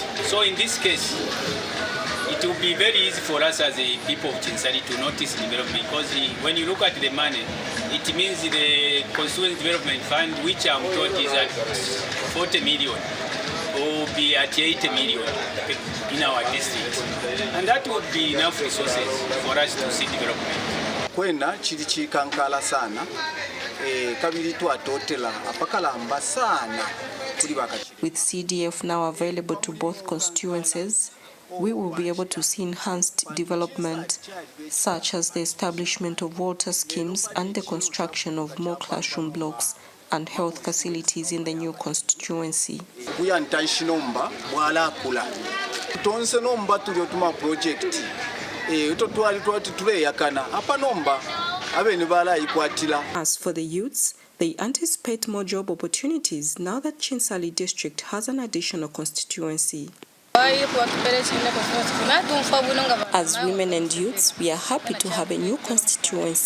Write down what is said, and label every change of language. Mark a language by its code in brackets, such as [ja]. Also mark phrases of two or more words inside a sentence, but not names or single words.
[en] So in this case, it will be very easy for us as a people of Chinsali to notice development, because when you look at the money, it means the Constituency Development Fund, which I'm told is at 40 million, will be at 80 million in our district. And that would be enough resources for us to see development. [bem] Kwena chili chikankala sana kabiri twatotela apakalamba sana. [en] With CDF now available to both constituencies, we will be able to see enhanced development, such as the establishment of water schemes and the construction of more classroom blocks and health facilities in the new constituency. [bem] We are nomba wala kula. Tonse nomba tuliotuma project. [en] As for the youths, they anticipate more job opportunities now that Chinsali district has an additional constituency. As women and youths, we are happy to have a new constituency.